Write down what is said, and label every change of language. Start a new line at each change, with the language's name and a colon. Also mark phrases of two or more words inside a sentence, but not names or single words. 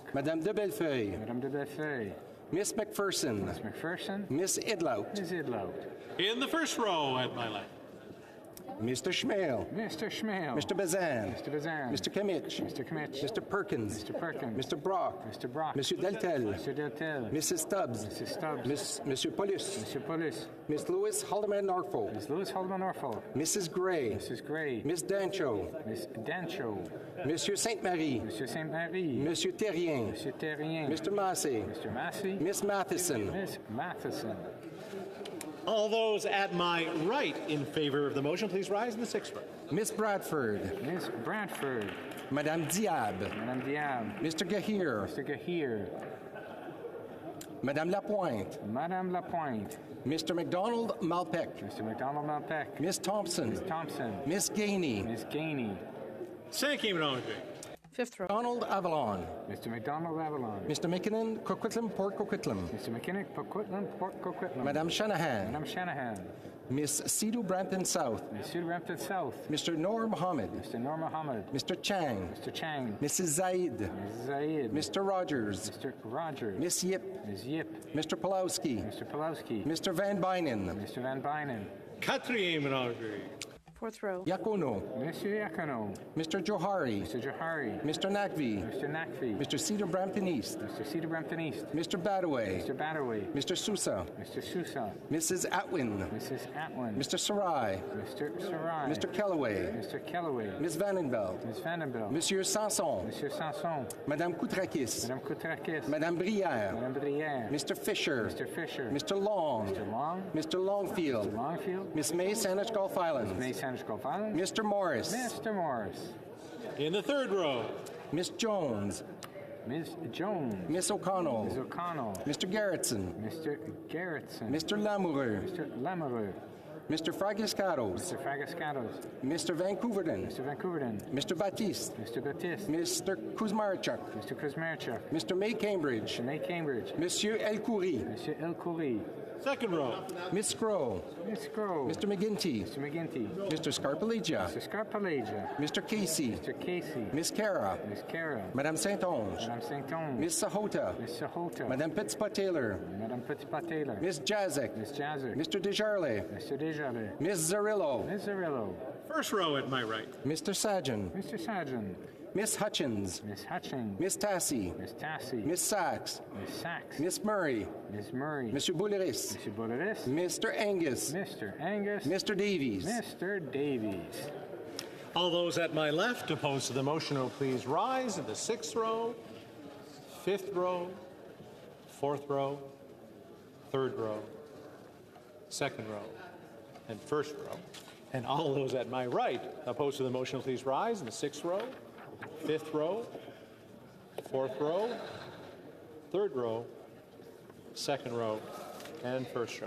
English: Madame de Bellefeuille. Madame de Bellefeuille. Miss McPherson. Miss McPherson. Miss Idlout. Miss Idlout. In the first row at my left. Mr. Schmale. Mr. Schmale. Mr. Bazan. Mr. Bazan. Mr. Kimmich. Mr. Kimmich. Mr. Perkins. Mr. Perkins. Mr. Brock. Mr. Brock. Monsieur Deltel. Mr. Deltel. Mrs. Stubbs. Mrs. Stubbs. Monsieur Paulus. Monsieur Paulus. Miss Lewis Haldeman Norfolk. Miss Lewis Haldeman Norfolk. Mrs. Gray. Mrs. Gray. Miss Dancho. Miss Dancho. Monsieur Sainte-Marie. Monsieur Sainte-Marie. Monsieur Terrien. Monsieur Terrien. Mr. Massey. Mr. Massey. Miss Matheson. Miss Matheson. All those at my right in favor of the motion, please rise in the sixth row. Miss Bradford. Miss Bradford. Madame Diab. Madame Diab. Mr. Gahir. Mr. Gahir. Madame Lapointe. Madame Lapointe. Mr. McDonald Malpec. Mr. McDonald Malpec. Miss Thompson. Miss Thompson. Miss Gainey. Miss Gainey.
French: Cinquième rangée.
English: Fifth row. Donald Avalon. Mr. McDonald Avalon. Mr. McKinnon Coquitlam Port Coquitlam. Mr. McKinnon Coquitlam Port Coquitlam. Madame Shanahan. Madame Shanahan. Miss Sidhu Brampton South. Miss Sidhu Brampton South. Mr. Noor Mohammed. Mr. Noor Mohammed. Mr. Chang. Mr. Chang. Mrs. Zaid. Mrs. Zaid. Mr. Rogers. Mr. Rogers. Miss Yip. Miss Yip. Mr. Pulowski. Mr. Pulowski. Mr. Van Bynen. Mr. Van Bynen.
French: Quatrième rangée.
English: Fourth row. Yacono. Monsieur Yacono. Mr. Johari. Mr. Johari. Mr. Nakvi. Mr. Nakvi. Mr. Cedar Brampton East. Mr. Cedar Brampton East. Mr. Badaway. Mr. Badaway. Mr. Sousa. Mr. Sousa. Mrs. Atwin. Mrs. Atwin. Mr. Sarai. Mr. Sarai. Mr. Kellaway. Mr. Kellaway. Ms. Vandenveld. Ms. Vandenveld. Monsieur Sanson. Monsieur Sanson. Madame Koutrakis. Madame Koutrakis. Madame Brière. Madame Brière. Mr. Fisher. Mr. Fisher. Mr. Long. Mr. Long. Mr. Longfield. Mr. Longfield. Miss May, Saanich Gulf Islands. May, Saanich Gulf Islands. Mr. Morris. Mr. Morris. In the third row. Miss Jones. Ms. Jones. Miss O'Connell. Ms. O'Connell. Mr. Garrettson. Mr. Garrettson. Mr. Lamoureux. Mr. Lamoureux. Mr. Fragiscatos. Mr. Fragiscatos. Mr. Vancouverden. Mr. Vancouverden. Mr. Batiste. Mr. Batiste. Mr. Kuzmarchuk. Mr. Kuzmarchuk. Mr. May Cambridge. Mr. May Cambridge. Monsieur El Khoury. Monsieur El Khoury. Second row. Miss Scrow. Miss Scrow. Mr. McGinty. Mr. McGinty. Mr. Scarpalegia. Mr. Scarpalegia. Mr. Casey. Mr. Casey. Miss Cara. Miss Cara. Madame Saint-Onge. Madame Saint-Onge. Miss Sahota. Miss Sahota. Madame Pittspa-Taylor. Madame Pittspa-Taylor. Miss Jazek. Miss Jazek. Mr. Desjarlais. Mr. Desjarlais. Miss Zarillo. Miss Zarillo. First row at my right. Mr. Sajan. Mr. Sajan. Miss Hutchins. Miss Hutchins. Miss Tassie. Miss Tassie. Miss Sachs. Miss Sachs. Miss Murray. Miss Murray. Monsieur Bouleris. Monsieur Bouleris. Mr. Angus. Mr. Angus. Mr. Davies. Mr. Davies. All those at my left opposed to the motion will please rise in the sixth row, fifth row, fourth row, third row, second row, and first row. And all those at my right opposed to the motion will please rise in the sixth row, fifth row, fourth row, third row, second row, and first row.